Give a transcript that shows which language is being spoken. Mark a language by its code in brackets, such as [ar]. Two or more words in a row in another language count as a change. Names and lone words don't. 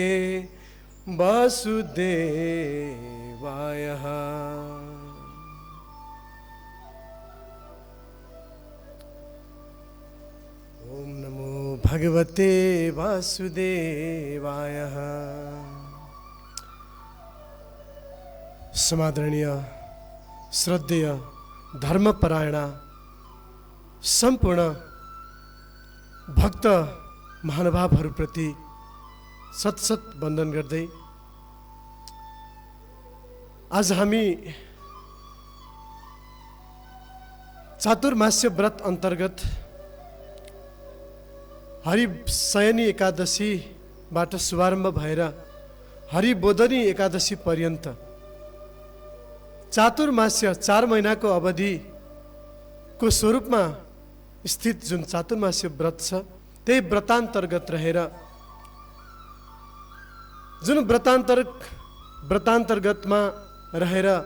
[sa] वासुदेवाय ओम नमो भगवते वासुदेवाय [ne] समादरणीय श्रद्धेय धर्मपरायण सम्पूर्ण भक्त महानुभावहरूप्रति सत वन्दन गर्दै आज हामी चातुर्मास्य व्रत अन्तर्गत हरिशयनी एकादशीबाट शुभारम्भ भएर हरिबोधनी एकादशी पर्यन्त चातुर्मास्य 4 महिनाको अवधिको स्वरूपमा स्थित जुन चातुर्मास्य व्रत छ त्यही व्रतान्तर्गत रहेर जुन व्रतान्तर्गतमा रहेर